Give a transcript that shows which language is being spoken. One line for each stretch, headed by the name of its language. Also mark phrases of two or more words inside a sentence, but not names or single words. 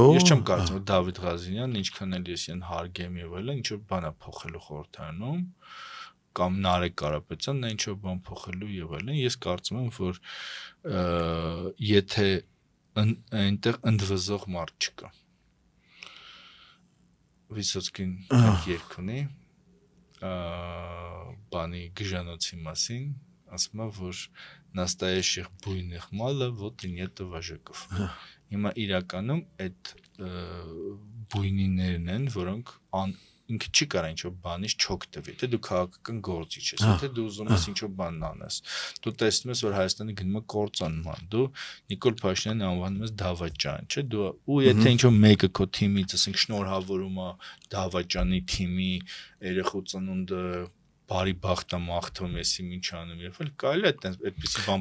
Armenian: Ես չեմ կարծում, որ Դավիթ Ղազինյանն ինչքան էլ ես այն հարգեմ եւ այլն, ինչ որ բան է փոխելու խորհրդարանում, կամ Նարեկ Կարապետյանն նա ինչ որ բան փոխելու եւ այլն, ես կարծում եմ, որ եթե այնտեղ ընդվզող մարդ չկա։ Վիսոցկին երգ ունի բանի գժանոցի մասին, ասում է, որ
Russian: настоящих буйных мало, вот и нет вожаков։
Armenian: Հիմա իրականում այդ բույնիներն են, որոնք ինքը չի կարող ինչ-որ բանից չոք տվի, թե դու քաղաքական գործիչ ես, թե դու ուզում ես ինչ-որ բան անես։ Դու տեսնում ես, որ Հայաստանը գնում է կործանման, դու Նիկոլ Փաշինյանն անվանում ես դավաճան, չէ՞, դու ու եթե ինչ-որ մեկը քո թիմից, ասենք, շնորհավորում է դավաճանի թիմի երեխու ծնունդը բարի բախտը մաղթում եսի ինչ անում, երբ էլ կարելի է այդպեսի բան